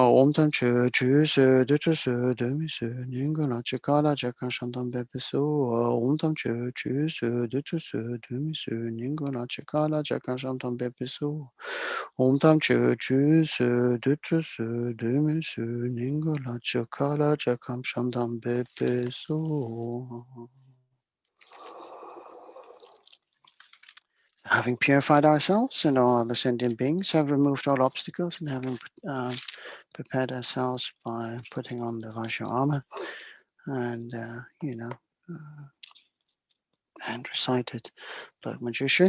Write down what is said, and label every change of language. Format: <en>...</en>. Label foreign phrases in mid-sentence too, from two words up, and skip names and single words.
<sa>Om tam chu chu su du chu su du mi su ningu la cha ka la cha kam shan tam be pe su ha. Om tam chu chu su du chu su du mi su ningu la cha ka la cha kam shan tam be pe su. Om tam chu chu su du chu su du mi su ningu la cha ka la cha kam shan tam be pe su.</sa> <en>Having purified ourselves and all the sentient beings, have removed all obstacles, and having prepared ourselves by putting on the Vajra armor and and recited Blood Manjushri.</en>